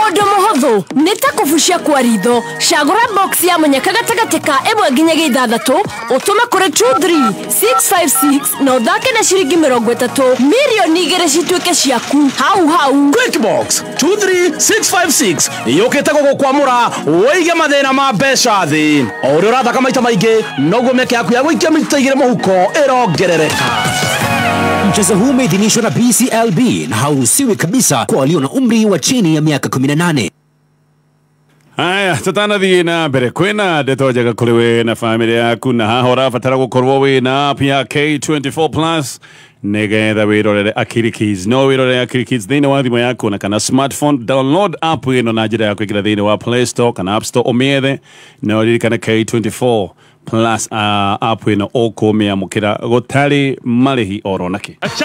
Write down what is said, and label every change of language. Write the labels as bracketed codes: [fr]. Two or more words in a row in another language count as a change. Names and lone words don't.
[ki] undu muhuthu ni ta kubucia kwa ritho cagura box ya munyaka gatagate ka emwe nginyagia ithathatu utume kuri 23656 no thake na ciringi 30 milioni igire cituike ciaku hau [en] quick box [ki] 23656 yokete gukwamura weige mathina ma mbeca thi o ri urathaka maita maingi noguo meke yaku ya gwikia mita igire muhuko irongerereka. [sw] Mchezo huu umeidhinishwa na BCLB na hauruhusiwi kabisa kwa walio na umri wa chini ya miaka 18. Haya, [ki] tutanathie na mbere kwina ndeto njega kuri we na family yaku na haha urabatara gukorwo we na app ya K24 Plus nigetha wirorere Akili Kids no wirorere Akili Kids thiini wa thimu yaku na kana [en] smartphone download app [ki] ino na njira ya kuingira thiini wa Play Store kana App Store umiethe na uririkane K24 Plus app ino ukumia mukira gutari marihi oronaki